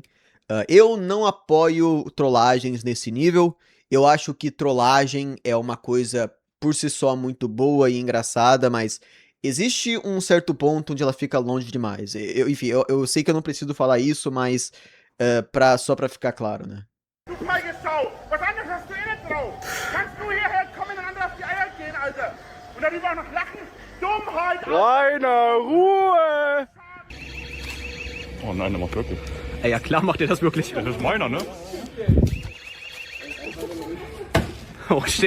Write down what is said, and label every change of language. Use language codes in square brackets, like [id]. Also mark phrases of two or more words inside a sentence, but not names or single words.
[pt] Eu não apoio trollagens nesse nível. Eu acho que trollagem é uma coisa por si só muito boa e engraçada, mas existe um certo ponto onde ela fica longe demais. Enfim, eu sei que eu não preciso falar isso, mas só pra ficar claro, né? [de] Du feige Sau! Was anderes hast du eh nicht drauf! Kannst du hierher kommen und andere auf die Eier gehen, Alter! Und dann lieber auch noch lachen! Dummheit! Rainer, Ruhe! Oh nein, der macht wirklich. Ey, ja klar macht ihr das wirklich. Das ist meiner, ne? [en] Oh shit.